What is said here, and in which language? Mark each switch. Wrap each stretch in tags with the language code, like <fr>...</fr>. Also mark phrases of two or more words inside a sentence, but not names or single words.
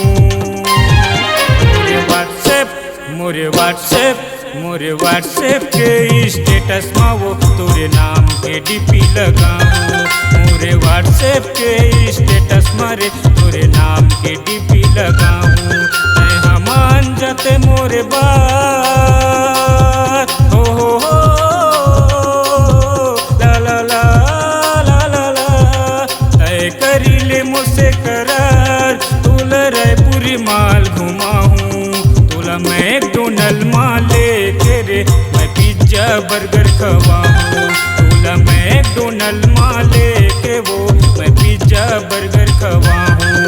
<hne>मोरे व्हाट्सएप के स्टेटस में वो तोरे नाम के डीपी लगाऊं। मोरे व्हाट्सएप के स्टेटस मारे तोरे नाम के डीपी लगाऊं। मैं हमान जाते मोरे बात हो ला ला ला ला ला ला। तय करी ले मुझसे करार, तुला रायपुरी माल घुमाऊं। तुला मैकडोनल्ड माल लेके रे मैं</hne> <en>pizza burger</en> <hne>खवाऊं। तुला मैकडोनल्ड माल लेके वो मैं</hne> <en>pizza burger</en> <hne>खवाऊं।</hne>